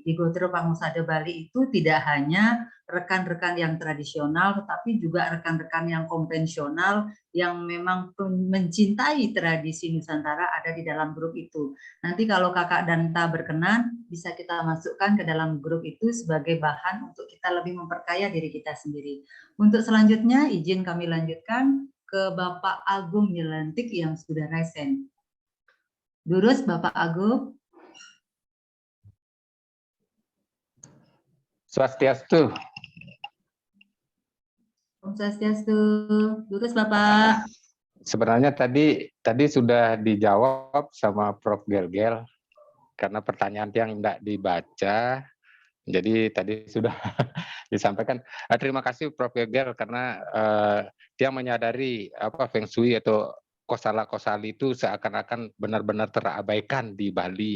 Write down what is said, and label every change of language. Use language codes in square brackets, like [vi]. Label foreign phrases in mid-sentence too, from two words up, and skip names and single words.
[id] Di Gotro Pangusada Bali itu tidak hanya rekan-rekan yang tradisional, tetapi juga rekan-rekan yang konvensional yang memang mencintai tradisi Nusantara ada di dalam grup itu. Nanti kalau Kakak Danta berkenan, bisa kita masukkan ke dalam grup itu sebagai bahan untuk kita lebih memperkaya diri kita sendiri. Untuk selanjutnya, izin kami lanjutkan ke Bapak Agung Nyelentik yang sudah resen. Durus Bapak Agung. Swastiastu. [ban] Om Swastiastu. [id] Durus Bapak. Sebenarnya tadi sudah dijawab sama Prof. Gelgel karena pertanyaan yang tidak dibaca. Jadi tadi sudah disampaikan. Terima kasih Prof. Gelgel karena dia menyadari Feng Shui atau kosala-kosali itu seakan-akan benar-benar terabaikan di Bali.